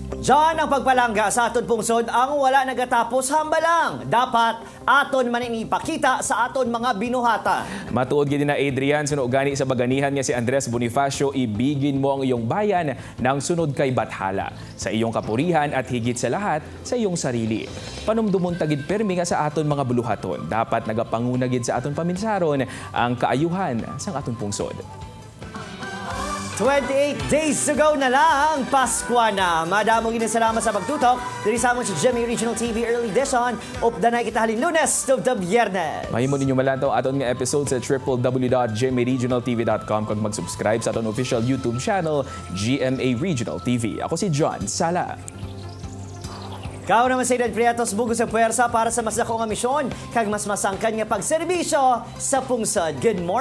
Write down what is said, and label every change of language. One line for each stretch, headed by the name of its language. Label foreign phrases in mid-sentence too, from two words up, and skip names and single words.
Hiligaynon: Diyan ang pagpalangga sa aton pungsod ang wala nagatapos hambalang. Dapat aton maninipakita sa aton mga binuhata. Matuod gid na Adrian, suno gani sa baganihan nga si Andres Bonifacio,
Filipino: ibigin mo ang iyong bayan ng sunod kay Bathala. Sa iyong kapurihan at higit sa lahat, sa iyong sarili.
Hiligaynon: Panumdumon tagid permi nga sa aton mga buluhaton. Dapat nagapangunagid sa aton paminsaron ang kaayuhan sa aton pungsod.
English: 28 days to go
Filipino: na lang, Pasko na.
Hiligaynon: Madamong salamat sa pagtutok. Diri sa amon sa GMA Regional TV Early Edition. Updanay kita halin Lunes to the Biyernes. Mahimo ninyo malantaw aton nga episode sa www.gmaregionaltv.com kag mag-subscribe sa aton
English: official YouTube channel,
Hiligaynon: GMA Regional TV. Ako si John Sala. Kao naman sa Idan Priatos, bugos sa puwersa para sa mas dakong nga misyon kag mas masangkan nga pagserbisyo sa pungsod.